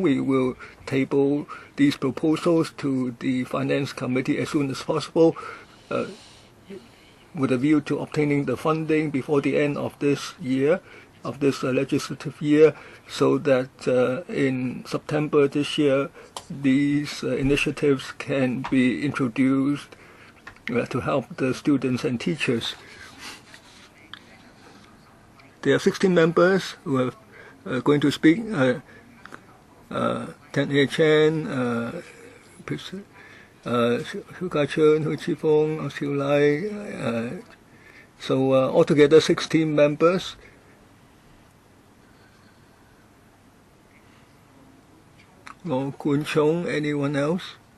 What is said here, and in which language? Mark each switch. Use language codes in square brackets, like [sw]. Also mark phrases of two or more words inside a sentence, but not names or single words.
[en] We will table these proposals to the Finance Committee as soon as possible, with a view to obtaining the funding before the end of this year, of this legislative year, so that in September this year, these initiatives can be introduced to help the students and teachers. There are 16 members who are going to speak. Tan-Hei Chen, Hu Ka-chun, Hu Chi-fong, Xiu Lai. So altogether 16 members. Or Kun Chong, anyone else?